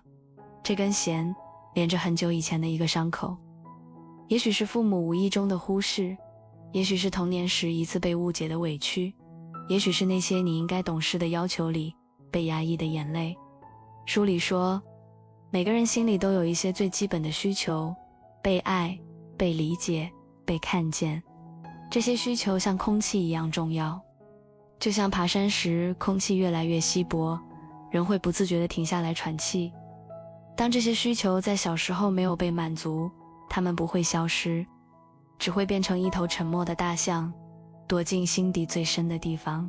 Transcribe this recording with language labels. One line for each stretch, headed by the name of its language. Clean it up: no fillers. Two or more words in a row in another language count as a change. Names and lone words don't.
Chinese: 這根弦連着很久以前的一個傷口，也許是父母無意中的忽視，也許是童年時一次被誤解的委屈，也許是那些你應該懂事的要求裡被壓抑的眼淚。書裡說，每個人心裡都有一些最基本的需求，被愛、被理解、被看見。這些需求像空氣一樣重要。就像爬山時空氣越來越稀薄，人会不自覺地停下來喘氣。當這些需求在小時候沒有被滿足， 它們不會消失，只會變成一頭沉默的大象，躲進心底最深的地方。